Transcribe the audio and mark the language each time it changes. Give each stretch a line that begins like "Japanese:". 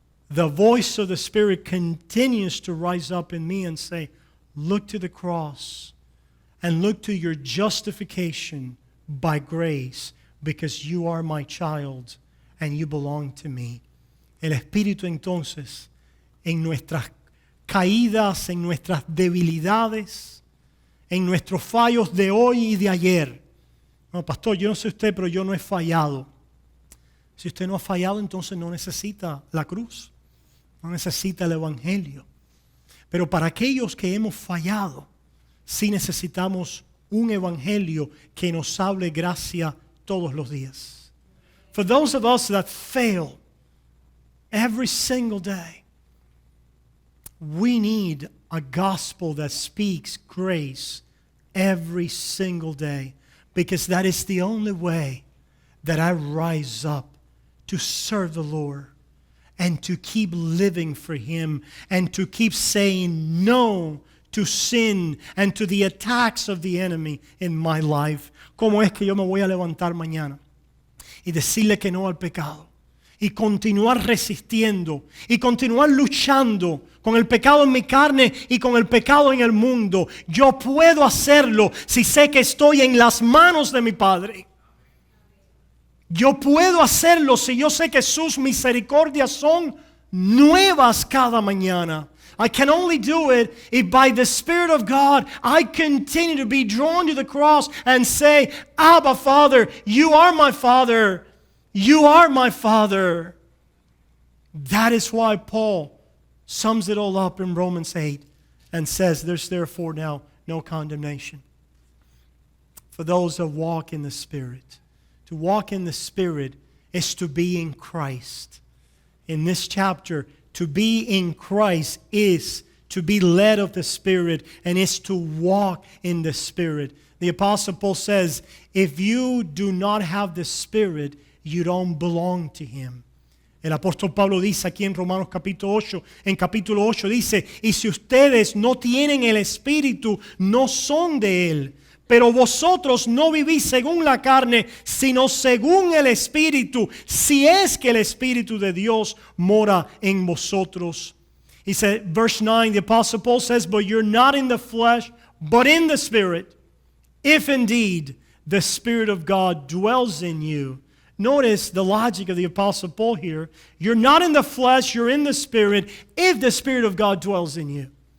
English: the voice of the Spirit continues to rise up in me and say, look to the cross and look to your justification by grace because you are my child and you belong to me.
Spanish: El Espíritu entonces, en nuestras caídas, en nuestras debilidades, en nuestros fallos de hoy y de ayer. No, pastor, yo no sé usted, pero yo no he fallado. Si usted no ha fallado, entonces no necesita la cruz, no necesita el Evangelio. Pero para aquellos que hemos fallado, sí necesitamos un Evangelio que nos hable gracia todos los días.
English: For those of us that fail, every single day, we need a gospel that speaks grace every single day because that is the only way that I rise up to serve the Lord and to keep living for Him and to keep saying no to sin and to the attacks of the enemy in my life.
Spanish: ¿Cómo es que yo me voy a levantar mañana y decirle que no al pecado? Y continuar resistiendo y continuar luchando con el pecado en mi carne y con el pecado en el mundo. Yo puedo hacerlo si sé que estoy en las manos de mi Padre. Yo puedo hacerlo si yo sé que sus misericordias son nuevas cada mañana.
English: I can only do it if by the Spirit of God I continue to be drawn to the cross and say, Abba Father, you are my Father. You are my Father. That is why Paul sums it all up in Romans 8 and says, there's therefore now no condemnation for those that walk in the Spirit. To walk in the Spirit is to be in Christ. In this chapter, to be in Christ is to be led of the Spirit and is to walk in the Spirit. The Apostle Paul says, if you do not have the Spirit, you don't belong to Him.
Spanish: El apóstol Pablo dice aquí en Romanos capítulo 8 dice, y si ustedes no tienen el Espíritu, no son de Él. Pero vosotros no vivís según la carne, sino según el Espíritu, si es que el Espíritu de Dios mora en vosotros.
English: He said, verse 9, the Apostle Paul says, but you're not in the flesh, but in the Spirit, if indeed the Spirit of God dwells in you. Notice the logic of the Apostle Paul here. You're not in the flesh, you're in the Spirit, if the Spirit of God dwells in you.